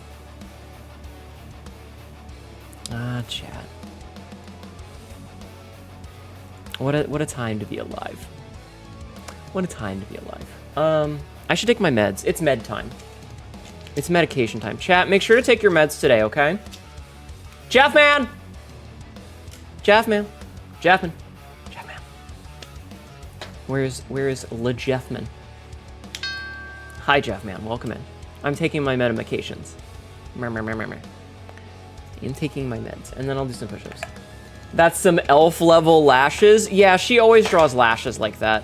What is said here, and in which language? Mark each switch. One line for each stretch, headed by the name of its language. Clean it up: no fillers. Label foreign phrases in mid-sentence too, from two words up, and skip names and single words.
English: Ah, chat. What a time to be alive. What a time to be alive. I should take my meds. It's med time. It's medication time. Chat, make sure to take your meds today, okay? Jeffman! Jeffman. Jeffman. Jeffman. Where is Le Jeffman? Hi, Jeffman. Welcome in. I'm taking my medications. I'm taking my meds, and then I'll do some push-ups. That's some elf-level lashes. Yeah, she always draws lashes like that.